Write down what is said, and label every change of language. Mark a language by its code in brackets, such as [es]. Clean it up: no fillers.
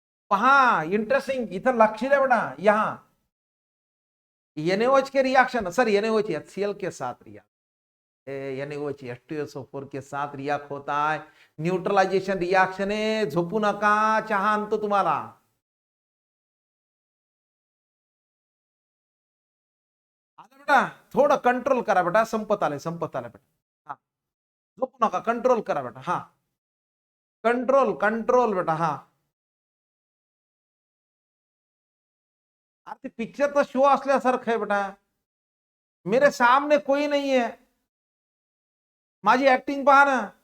[mr] पहा, इंटरेस्टिंग, इथं लक्ष द्या बेटा। [hi] यहां NaOH के रिएक्शन, सर NaOH HCl के साथ रिएक्ट, NaOH H2SO4 के साथ रिएक्ट होता है। [mr] न्यूट्रलाइजेशन रिएक्शन आहे, झोपू नका, चहा आणतो तुम्हाला। आलं बेटा? थोडं कंट्रोल करा बेटा, संपत आलंय, संपत आलंय बेटा। हा, झोपू नका, कंट्रोल करा बेटा। हा, कंट्रोल कंट्रोल बेटा। हा, अरे पिक्चर तो शो असल्यासारखं आहे बेटा, [hi] मेरे सामने कोई नहीं है, [mr] माझी ऍक्टिंग पहा ना।